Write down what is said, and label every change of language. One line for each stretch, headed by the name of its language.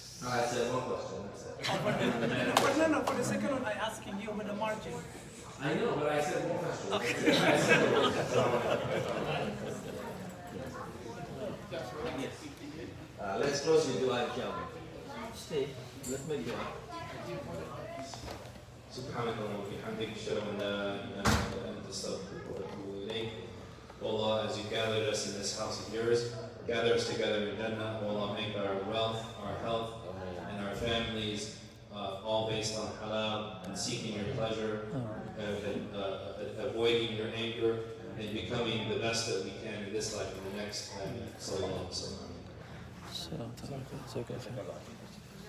English: I said one question. That's it. For the second one, I asking you about the margin. I know, but I said one question. Okay. I said one question. Let's close with dua, inshallah. Stay. Let's make dua.
Arabic: سبحانك اللهم وبحمدك أشهد أن لا إله إلا أنت أستغفرك وأتوب إليك.
English: O Allah, as you gathered us in this house of yours, gather us together in Jannah. O Allah, make our wealth, our health, and our families all based on halal and seeking your pleasure, and avoiding your anger, and becoming the best that we can in this life and the next. Sallallahu alaihi wasallam.